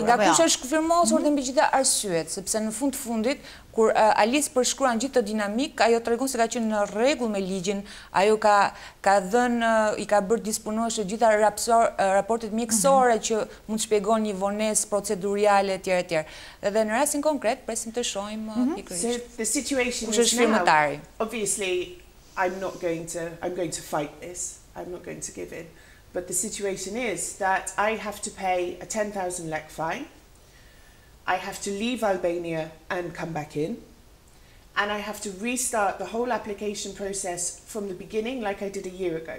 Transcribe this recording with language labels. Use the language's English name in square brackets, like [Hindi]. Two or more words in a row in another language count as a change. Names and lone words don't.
[Albanian] Nga kush është firmosur dhe mbi gjitha arsyet, sepse në fundit kur Alice përshkruan gjithë të dinamik, ajo tregon se ka qenë në rregull me ligjin, ajo ka dhënë, I ka bërë disponueshë gjitha raportet mjekësore që mund të shpjegojnë një vonesë procedurale etj. Dhe në rastin konkret presim të shohim pikërisht. [English] So the situation [Albanian] kush është firmatari. [English] Obviously, I'm going to fight this. I'm not going to give in. But the situation is that I have to pay a 10,000 lek fine. I have to leave Albania and come back in. and I have to restart the whole application process from the beginning like I did a year ago.